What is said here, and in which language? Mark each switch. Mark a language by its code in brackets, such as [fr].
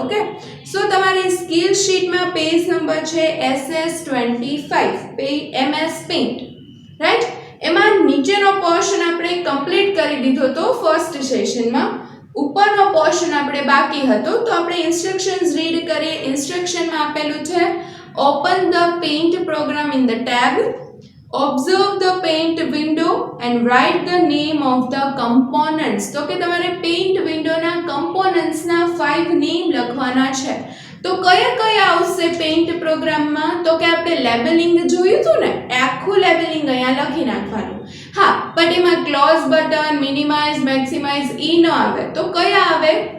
[gu] Okay, સો તમારી skill શીટમાં page number છે SS25 MS પેઇન્ટ. રાઈટ, એમાં નીચેનો પોર્શન આપણે કમ્પ્લીટ કરી દીધો તો ફર્સ્ટ સેશનમાં, ઉપરનો પોર્શન આપણે બાકી હતો. તો આપણે ઇન્સ્ટ્રક્શન્સ રીડ કરીએ. ઇન્સ્ટ્રક્શનમાં આપેલું છે [en] open the paint program in the tab, observe the paint window and write the name of the components. [gu] તો કે તમારે પેઇન્ટ વિન્ડોના કમ્પોનન્ટ્સના 5 નેમ લખવાના છે. તો કયા આવશે પેઇન્ટ પ્રોગ્રામમાં? તો કે આપણે લેબલિંગ જોયું હતું ને, આખું લેબલિંગ અહીંયા લખી નાખવાનું. હા, બટ એમાં ક્લોઝ બટન, મિનિમાઇઝ, મેક્સિમાઇઝ ઈ ન આવે. તો કયા આવે?